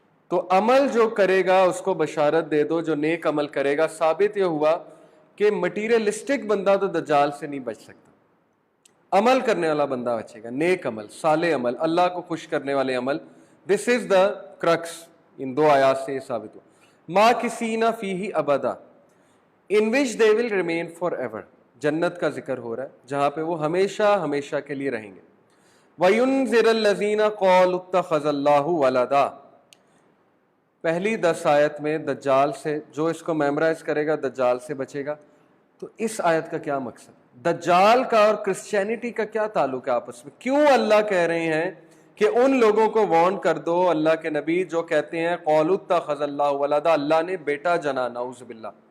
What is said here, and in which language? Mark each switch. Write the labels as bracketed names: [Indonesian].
[Urdu] تو عمل جو کرے گا اس کو بشارت دے دو، جو نیک عمل کرے گا. ثابت یہ ہوا کہ مٹیریلسٹک بندہ تو دجال سے نہیں بچ سکتا، عمل کرنے والا بندہ بچے گا، نیک عمل، صالح عمل، اللہ کو خوش کرنے والے عمل. دس از دا کرکس. ان دو آیات سے یہ ثابت ہوا. [English] ماکثین فیہ ابدا in which they will remain forever. [Urdu] جنت کا ذکر ہو رہا ہے جہاں پہ وہ ہمیشہ ہمیشہ کے لیے رہیں گے. [Arabic] وَيُنذِرَ الَّذِينَ قَالُوا اتَّخَذَ اللَّهُ وَلَدًا. [Urdu] پہلی 10 آیت میں دجال سے، جو اس کو میمورائز کرے گا دجال سے بچے گا. تو اس آیت کا کیا مقصد؟ دجال کا اور کرسچینٹی کا کیا تعلق ہے آپس میں؟ کیوں اللہ کہہ رہے ہیں کہ ان لوگوں کو وارن کر دو اللہ کے نبی جو کہتے ہیں [Arabic] قَالُوا اتَّخَذَ اللَّهُ وَلَدًا، [Urdu] اللہ نے بیٹا جنا، نعوذ باللہ.